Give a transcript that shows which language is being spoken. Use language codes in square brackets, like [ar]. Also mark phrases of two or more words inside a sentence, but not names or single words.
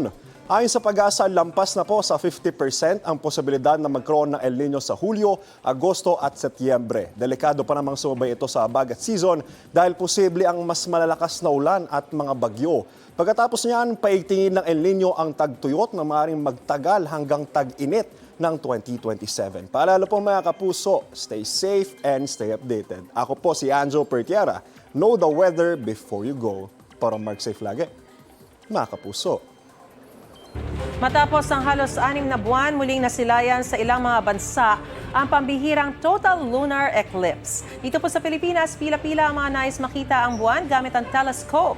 [tl] Ayon sa Pag-asa, lampas na po sa 50% ang posibilidad na magkaroon ng El Nino sa Hulyo, Agosto at Setyembre. Delikado pa namang sumabay ito sa bagat season dahil posible ang mas malalakas na ulan at mga bagyo. Pagkatapos niyan, paigtingin ng El Nino ang tagtuyot na maaaring magtagal hanggang tag-init ng 2027. Paalala po mga kapuso, [en] stay safe and stay updated. [tl] Ako po si Anjo Pertiara. [en] Know the weather before you go. [tl] Para Mark Safe lagi, mga kapuso. Matapos ang halos 6 na buwan, muling nasilayan sa ilang mga bansa ang pambihirang total lunar eclipse. Dito po sa Pilipinas, pila-pila ang mga nais makita ang buwan gamit ang telescope.